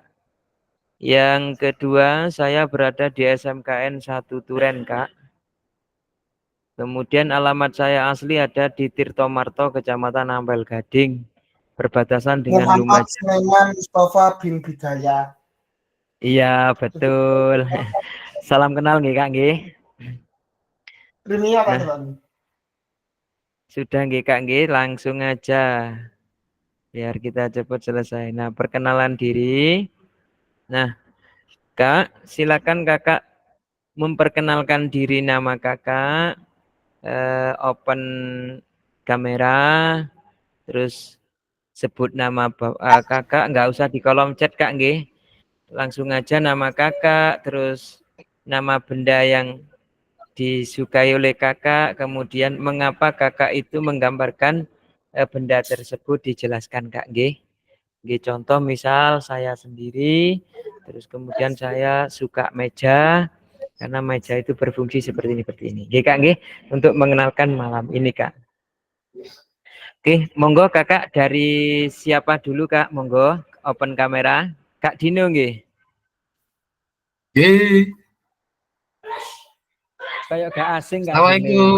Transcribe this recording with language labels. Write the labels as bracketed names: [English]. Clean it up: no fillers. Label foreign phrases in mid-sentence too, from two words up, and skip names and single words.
[Indonesian] Yang kedua, saya berada di SMKN 1 Turen, Kak. Kemudian alamat saya asli ada di Tirtomarto, Kecamatan Ampel Gading, berbatasan dengan Lumajang. Sulaiman Mustafa bin Bidaya. Iya, betul. Salam kenal nggih, Kak nggih. Sudah nggih, Kak nggih, langsung aja. Biar kita cepat selesai. Nah, perkenalan diri. Nah, Kak, silakan Kakak memperkenalkan diri, nama Kakak, open kamera, terus sebut nama Kakak, nggak usah di kolom chat Kak nggih. Langsung aja nama Kakak, terus nama benda yang disukai oleh Kakak, kemudian mengapa Kakak itu menggambarkan benda tersebut dijelaskan Kak nggih. Nggih, contoh misal saya sendiri, terus kemudian saya suka meja, karena meja itu berfungsi seperti ini. Nggih Kak nggih, untuk mengenalkan malam ini Kak. Oke, monggo Kakak dari siapa dulu Kak? Monggo open kamera. Kak Dino nggih. Kayak gak asing Kak Dino. Assalamualaikum.